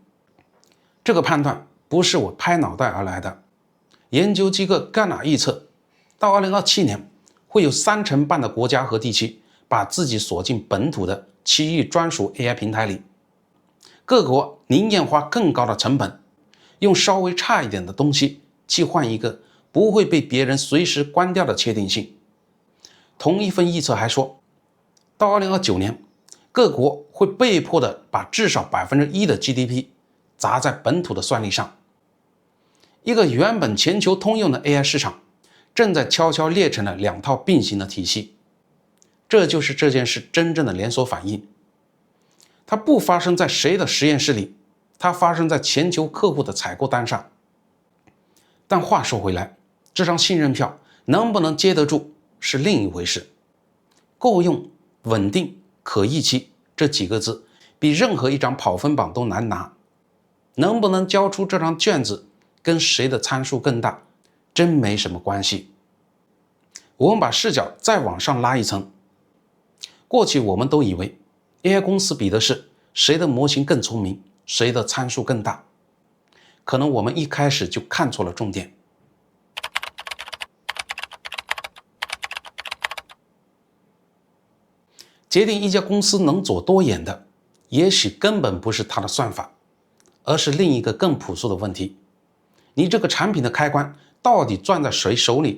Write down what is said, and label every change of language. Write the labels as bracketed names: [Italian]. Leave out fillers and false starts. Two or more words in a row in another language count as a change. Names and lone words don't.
[Chinese] 這個判斷不是我拍腦袋而來的，研究機構幹哪預測，到2027年會有3成半的國家和地區把自己鎖進本土的区域專屬 AI 平台裡，各國寧願花更高的成本，用稍微差一點的東西去換一個不會被別人隨時關掉的確定性。同一份預測還說，到2029年，各國會被迫的把至少1%的 GDP 砸在本土的算力上。一個原本全球通用的 AI 市場，正在悄悄裂成了2套并行的體系。這就是這件事真正的連鎖反應。它不發生在誰的實驗室裡，它發生在全球客戶的採購單上。但話說回來，這張信任票能不能接得住是另一回事。夠用、穩定、可預期這幾個字比任何一張跑分榜都難拿。能不能交出這張卷子跟誰的參數更大真沒什麼關係。我們把視角再往上拉一層，過去我們都以為 AI 公司比的是誰的模型更聰明，誰的參數更大。可能我們一開始就看錯了重點。決定一家公司能走多遠的，也許根本不是它的算法，而是另一個更朴素的問題：你這個產品的開關到底攥在誰手裡？